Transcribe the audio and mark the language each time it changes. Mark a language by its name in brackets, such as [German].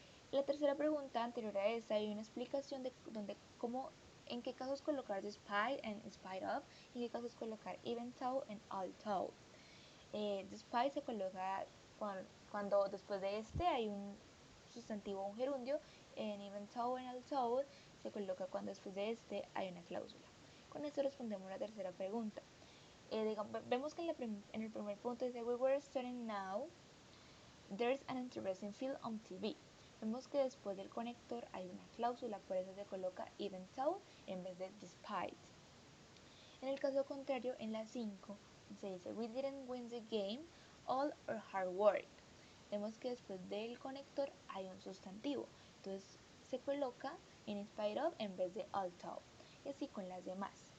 [Spanish] La tercera pregunta anterior a esta hay una explicación de en qué casos colocar despite and spite of, y en qué casos colocar even though and although. Despite se coloca cuando después de este hay un sustantivo o un gerundio. En even though and although se coloca cuando después de este hay una cláusula. Con esto respondemos la tercera pregunta. Vemos que en el primer punto dice [English] we were studying now, there's an interesting film on TV. [Spanish] Vemos que después del conector hay una cláusula, por eso se coloca even though en vez de despite. En el caso contrario, en la 5 se dice [English] we didn't win the game, all our hard work. [Spanish] Vemos que después del conector hay un sustantivo, entonces se coloca in spite of en vez de although, y así con las demás.